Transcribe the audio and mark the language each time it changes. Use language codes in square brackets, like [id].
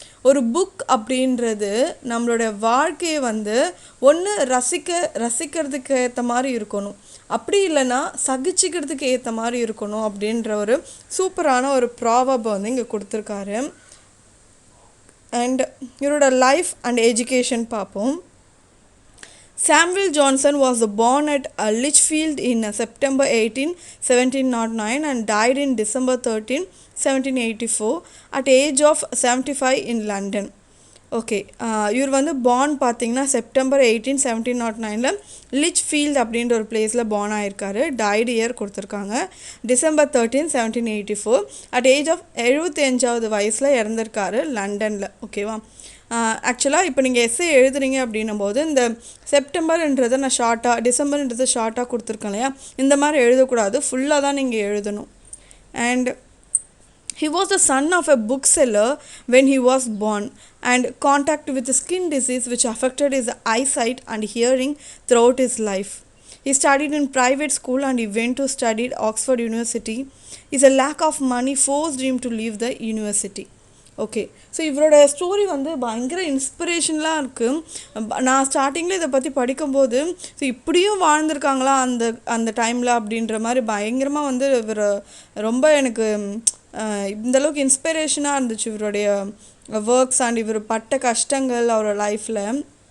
[ta] ஒரு புக் அப்படின்றது நம்மளோட வாழ்க்கையை வந்து ஒன்று ரசிக்கிறதுக்கு ஏற்ற மாதிரி இருக்கணும், அப்படி இல்லைன்னா சகிச்சிக்கிறதுக்கு ஏற்ற மாதிரி இருக்கணும் அப்படின்ற ஒரு சூப்பரான ஒரு ப்ராவர்பை வந்து இங்கே கொடுத்துருக்காரு. அண்ட் இவரோட லைஃப் அண்ட் எஜுகேஷன் பார்ப்போம். [en] Samuel Johnson was born at Lichfield in September 18, 1709 and died in December 13, 1784 at age of 75 in London. [ta] Okay, இவர் வந்து பார்ன் பார்த்தீங்கன்னா செப்டம்பர் 18, 1709 லிச்ஃபீல்ட் அப்படின்ற ஒரு பிளேஸில் பார்ன் ஆகிருக்காரு. டைடு இயர் கொடுத்துருக்காங்க [en] December 13, 1784 at [ta] ஏஜ் ஆஃப் 75வது வயசில் இறந்துருக்காரு லண்டனில். ஓகேவா, ஆக்சுவலாக இப்போ நீங்கள் எஸ்ஸே எழுதுறீங்க அப்படின்னும் போது இந்த செப்டம்பர்ன்றதை நான் ஷார்ட்டாக, டிசம்பர்ன்றதை ஷார்ட்டாக கொடுத்துருக்கேன் இல்லையா, இந்த மாதிரி எழுதக்கூடாது, ஃபுல்லாக தான் நீங்கள் எழுதணும். And [en] He was the son of a bookseller when he was born, and contact with skin disease which affected his eyesight and hearing throughout his life. He studied in private school and he went to study at Oxford University. His lack of money forced him to leave the university. [ta] Okay, so இவரோட story வந்து பயங்கர இன்ஸ்பிரேஷனலாக இருக்குது. நான் ஸ்டார்டிங்கில் இதை பற்றி படிக்கும்போது so இப்படியும் வாழ்ந்திருக்காங்களா அந்த அந்த டைமில் அப்படின்ற மாதிரி பயங்கரமாக வந்து இவர் ரொம்ப எனக்கு இந்தளவுக்கு இன்ஸ்பிரேஷனாக இருந்துச்சு இவருடைய ஒர்க்ஸ் அண்ட் இவர் பட்ட கஷ்டங்கள் அவரோட லைஃப்பில்.